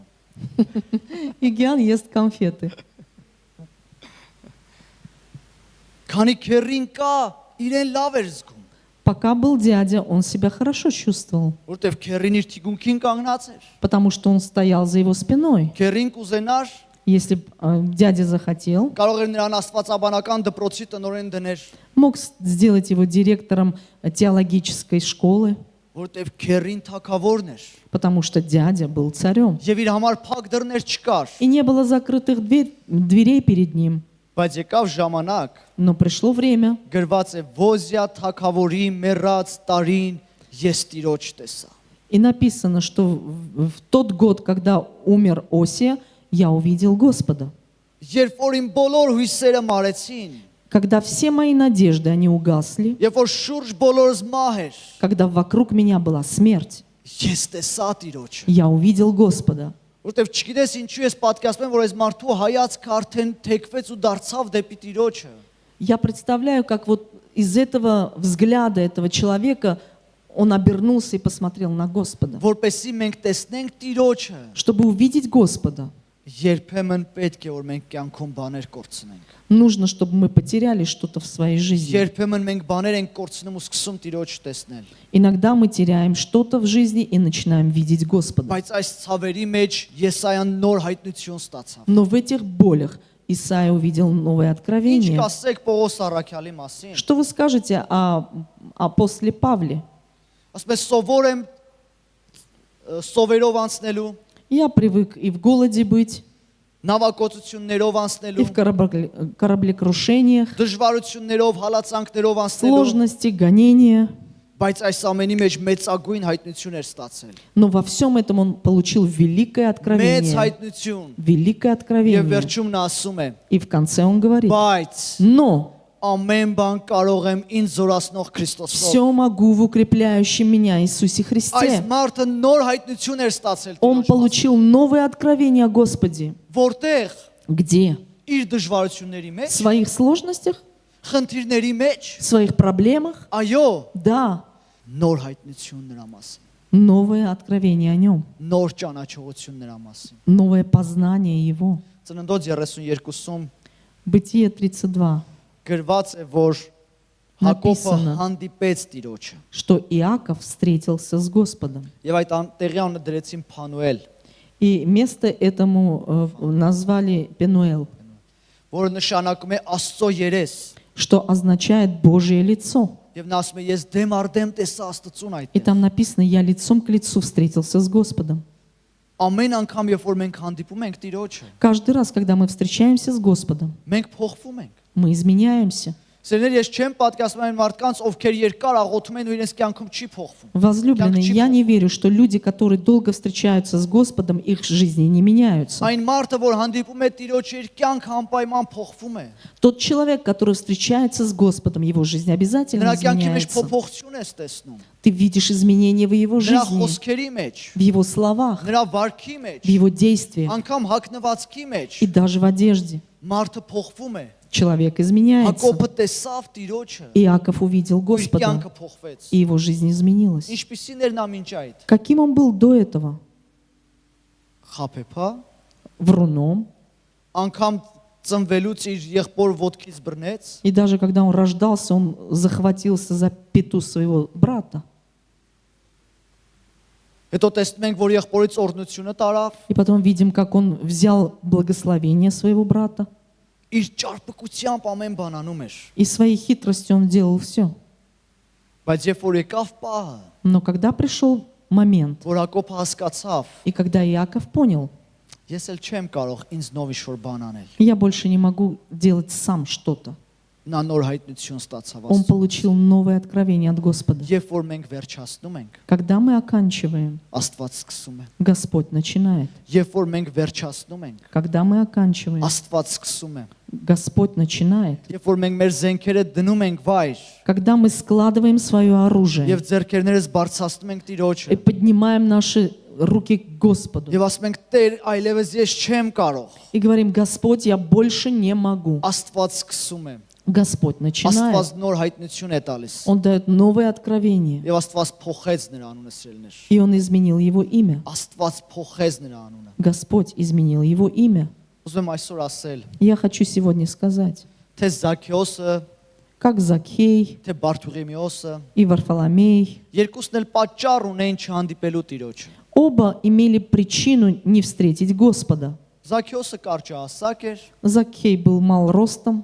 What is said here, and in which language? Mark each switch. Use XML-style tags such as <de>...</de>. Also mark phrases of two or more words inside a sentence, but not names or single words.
<ru>Игиан ест конфеты.</ru> <hy>Քանի քերին կա, իրեն լավ էր զգում,</hy> <ru>Пока был дядя, он себя хорошо чувствовал,</ru> <hy>որտեվ քերին իր թիկունքին կանգնած էր։</hy> <ru>потому что он стоял за его спиной.</ru> <hy>Քերին կուզենար,</hy> <ru>Если б, дядя захотел,</ru> <hy>կարող էր նրան աստվածաբանական դպրոցի տնօրեն դներ,</hy> <ru>мог сделать его директором теологической школы,</ru> <hy>որտեվ քերին թագավորն էր։</hy> <ru>потому что дядя был царем.</ru> <hy>Եվ իր համար փակ դռներ չկար,</hy> <ru>И не было закрытых дверей перед ним.</ru> <hy>բայց եկավ ժամանակ,</hy> <ru>Но пришло время,</ru> <hy>գրված է Ոզիա թագավորի մեռած տարին ես Տիրոջ տեսա։</hy> <ru>и написано, что в тот год, когда умер Осия, я увидел Господа.</ru> <hy>Երբ որ իմ բոլոր հույսերը մարեցին,</hy> <ru>Когда все мои надежды, они угасли,</ru> <hy>երբ որ շուրջ բոլորս մահ էր,</hy> <ru>когда вокруг меня была смерть,</ru> <hy>ես տեսա Տիրոջը։</hy> <ru>я увидел Господа.</ru> <hy>Որտեվ չգիտես ինչու ես պատկասում եմ, որ այս մարդու հայացքը արդեն թեքվեց ու դարձավ դեպի Տիրոջը։</hy> <ru>Я представляю, как вот из этого взгляда этого человека он обернулся и посмотрел на Господа.</ru> <hy>Որպեսզի մենք տեսնենք Տիրոջը,</hy> <ru>Чтобы увидеть Господа,</ru> <hy>երբեմն պետք է որ մենք կյանքում բաներ կորցնենք։</hy> <ru>нужно, чтобы мы потеряли что-то в своей жизни.</ru> <hy>Երբեմն մենք բաներ ենք կորցնում ու սկսում Տիրոջը տեսնել։</hy> <ru>Иногда мы теряем что-то в жизни и начинаем видеть Господа.</ru> <hy>Բայց այս ցավերի մեջ Եսայան нոր հայտնություն ստացավ։</hy> <ru>Но в этих болях Исаия увидел новое</ru> <hy>Ինչ</hy> <ru>откровение.</ru> <hy>կասեք Պողոս Առաքյալի մասին։</hy> <ru>Что вы скажете о апостоле Павле?</ru> <hy>Ասում է սովոր եմ սովերով անցնելու,</hy> <ru>Я привык и в голоде быть,</ru> <hy>նավակոծություններով</hy> <ru>и</ru> <hy>անցնելու,</hy> <ru>в кораблекрушениях,</ru> <hy>դժվարություններով, հալածանքներով անցնելու,</hy> <ru>сложности, гонения.</ru> <hy>բայց այս ամենի մեջ մեծագույն հայտնություն էր ստացել։</hy> <ru>Но во всем этом он получил великое</ru> <hy>Մեծ</hy> <ru>откровение.</ru> <hy>հայտնություն։</hy> <ru>Великое</ru> <hy>Եվ</hy> <ru>откровение.</ru> <hy>վերջում նա ասում է.</hy> <ru>И в конце он говорит,</ru> <hy>Բայց</hy> <ru>но</ru> <hy>ամեն բան կարող եմ ինձ զորացնող Քրիստոսով։</hy> <ru>все могу в укрепляющем меня Иисусе</ru> <hy>Այս</hy> <ru>Христе.</ru> <hy>մարդը նոր հայտնություն էր ստացել</hy> <ru>Он</ru> <hy>Տիրոջ մասին,</hy> <ru>получил новое откровение о Господе.</ru> <hy>որտեղ</hy> <ru>Где?</ru> <hy>իր դժվարությունների</hy> <ru>В</ru> <hy>մեջ,</hy> <ru>своих сложностях,</ru> <hy>խնդիրների մեջ,</hy> <ru>в своих проблемах?</ru> <hy>այո,</hy> <ru>Да,</ru> <hy>նոր հայտնություն նրա մասին,</hy> <ru>новое откровение о нем,</ru> <hy>նոր ճանաչողություն նրա մասին։</hy> <ru>новое познание его.</ru> <hy>Ծննդոց 32-ում</hy> <ru>Бытие 32,</ru> <hy>գրված է, որ Հակոբը</hy> <ru>Написано.</ru> <hy>հանդիպեց Տիրոջը։</hy> <ru>что Иаков встретился с Господом.</ru> <hy>Եվ այդ տեղի անունը դրեցին Փանուել,</hy> <ru>И место этому назвали Пенуэл,</ru> <hy>որը նշանակում է Աստծո երես։</hy> <ru>что означает Божье лицо.</ru> <hy>Եվ նա ասում է, ես դեմ առ դեմ տեսա Աստծուն</hy> <ru>И</ru> <hy>այդտեղ։</hy> <ru>там написано, я лицом к лицу встретился с Господом.</ru> <hy>Ամեն անգամ, երբ որ մենք հանդիպում ենք Տիրոջը,</hy> <ru>Каждый раз, когда мы встречаемся с Господом,</ru> <hy>մենք փոխվում ենք։</hy> <ru>мы изменяемся.</ru> <hy>Սերներ, ես չեմ պատկասում այն մարդկանց, ովքեր երկար աղոթում են ու իրենց կյանքում չի փոխվում։</hy> <ru>Возлюбленные, я не верю, что люди, которые долго встречаются с Господом, их жизни не меняются.</ru> <hy>Այն մարդը, որ հանդիպում է Տիրոջը, իր կյանքը անպայման փոխվում է։</hy> <ru>Тот человек, который встречается с Господом, его жизнь обязательно</ru> <hy>Նրա կյանքի մեջ</hy> <ru>изменяется.</ru> <hy>փոփոխություն ես տեսնում։</hy> <ru>Ты видишь изменения в его</ru> <hy>Նրա</hy> <ru>жизни,</ru> <hy>խոսքերի մեջ,</hy> <ru>в его словах,</ru> <hy>նրա վարքի մեջ,</hy> <ru>в его действиях</ru> <hy>անգամ հագնվածքի մեջ</hy> <ru>и даже в одежде.</ru> <hy>մարդը փոխվում է։</hy> <ru>Человек изменяется.</ru> <hy>Հակոբը տեսավ Տիրոջը,</hy> <ru>Иаков увидел</ru> <hy>իր</hy> <ru>Господа,</ru> <hy>կյանքը փոխվեց։</hy> <ru>и его жизнь изменилась.</ru> <hy>Ինչպիսին էր նա մինչ այդ։</hy> <ru>Каким он был до этого?</ru> <hy>Խափեփա,</hy> <ru>Вруном.</ru> <hy>անգամ ծնվելուց իր եղբոր ոտքից բռնեց,</hy> <ru>И даже когда он рождался, он захватился за пету своего брата.</ru> <hy>հետո տեսնում ենք, որ եղբորից օրհնությունը տարավ,</hy> <ru>И потом видим, как он взял благословение своего брата.</ru> <hy>իր ճարպկությամբ ամեն բան անում էր։</hy> <ru>И своей хитростью он делал все.</ru> <hy>Բայց երբ որ եկավ պահը,</hy> <ru>Но когда пришел момент,</ru> <hy>որ Հակոբը հասկացավ,</hy> <ru>и когда Иаков понял,</ru> <hy>ես էլ չեմ կարող ինձ նով ինչ-որ բան անել,</hy> <ru>я больше не могу делать сам что-то,</ru> <hy>նա նոր հայտնություն ստացավ</hy> <ru>он</ru> <hy>Աստծո։</hy> <ru>получил новое откровение от Господа.</ru> <hy>Երբ որ մենք վերջացնում ենք,</hy> <ru>Когда мы оканчиваем,</ru> <hy>Աստված սկսում է։</hy> <ru>Господь начинает.</ru> <hy>Երբ որ մենք վերջացնում ենք,</hy> <ru>Когда мы оканчиваем,</ru> <hy>Աստված սկսում է։</hy> <ru>Господь начинает.</ru> <hy>Երբ որ մենք մեր զենքերը դնում ենք վայր</hy> <ru>Когда мы складываем свое оружие</ru> <hy>եւ ձեռքերներս բարձրացնում ենք</hy> <ru>и</ru> <hy>Տիրոջը</hy> <ru>поднимаем наши руки к Господу</ru> <hy>եւ ասում ենք Տեր, այլևս ես չեմ կարող։</hy> <ru>и говорим: Господь, я больше не могу.</ru> <hy>Աստված սկսում է։</hy> <ru>Господь начинает.</ru> <hy>Աստված нոր հայտնություն է տալիս։</hy> <ru>Он дает новое откровение.</ru> <hy>Եվ Աստված փոխեց նրա անունը սիրելիներ։</hy> <ru>И Он изменил его имя.</ru> <hy>Աստված փոխեց նրա անունը։</hy> <ru>Господь изменил его имя.</ru> <hy>Ուզում եմ այսօր ասել,</hy> <ru>Я хочу сегодня сказать,</ru> <hy>թե Զաքեոսը,</hy> <ru>как Закхей</ru> <hy>թե Բարթուղիմեոսը,</hy> <ru>и Варфоломей,</ru> <hy>երկուսն էլ պատճառ ունեն չհանդիպելու Տիրոջը։</hy> <ru>оба имели причину не встретить Господа.</ru> <hy>Զաքեոսը կարճահասակ էր,</hy> <ru>Закхей был мал ростом,</ru>